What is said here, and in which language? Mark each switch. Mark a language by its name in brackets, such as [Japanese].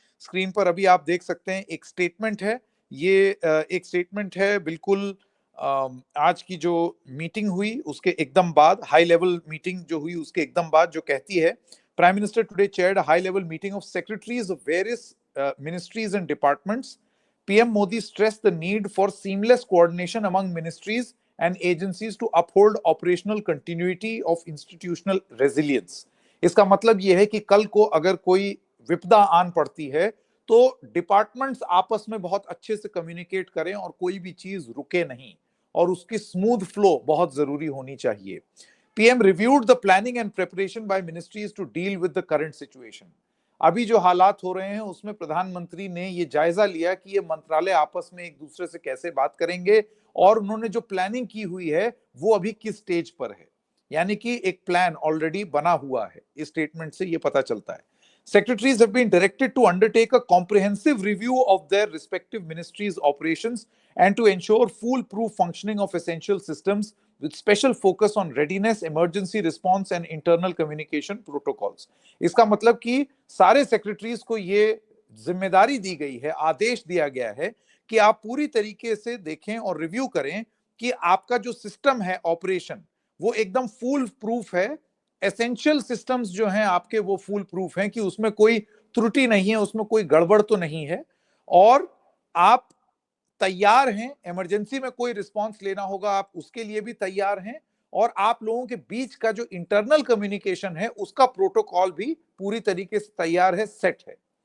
[Hindi] Screen पर अभी आप देख सकते हैं, एक स्टेटमेंट है। ये एक स्टेटमेंट है बिल्कुल आज की जो मीटिंग हुई उसके एकदम बाद, हाई लेवल मीटिंग जो हुई उसके एकदम बाद, जो कहती है, [English] Prime minister today chaired a high level meeting of secretaries of various ministries and departments. PM Modi stressed the need for seamless coordination among ministries and agencies to uphold operational continuity of institutional resilience. [Hindi] इसका मतलब यह है कि कल को अगर कोई विपदा आन पड़ती है तो डिपार्टमेंट्स आपस में बहुत अच्छे से कम्युनिकेट करें और कोई भी चीज रुके नहीं, और उसकी स्मूथ फ्लो बहुत जरूरी होनी चाहिए। [English] PM reviewed the planning and preparation by ministries to deal with the current situation. [Hindi] अभी जो हालात हो रहे हैं उसमें प्रधानमंत्री ने ये जायजा लिया कि ये मंत्रालय आपस में एक दूसरे से कैसे बात करेंगे, और उन्होंने जो प्लानिंग की हुई है वो अभी किस स्टेज पर है, यानी कि एक प्लान ऑलरेडी बना हुआ है। इस स्टेटमेंट से ये पता चलता है। [English] Secretaries have been directed to undertake a comprehensive review of their respective ministries' operations and to ensure foolproof functioning of essential systems with special focus on readiness, emergency response and internal communication protocols. [Hindi] इसका मतलब कि सारे secretaries को ये जिम्मेदारी दी गई है, आदेश दिया गया है कि आप पूरी तरीके से देखें और रिव्यू करें कि आपका जो सिस्टम है ऑपरेशन वो एकदम फूल प्रूफ है। एसेंशियल सिस्टम्स जो हैं आपके वो फूल प्रूफ हैं कि उसमें कोई त्रुटि नहीं है, उसमें कोई गड़बड़ तो नहीं है, और आप तैयार हैं, इमरजेंसी में कोई रिस्पांस लेना होगा आप उसके लिए भी तैयार हैं, और आप लोगों के बीच का जो इंटरनल कम्युनिकेशन है उसका प्रोटोकॉल भी पूरी तरीके से तैयार है, सेट है।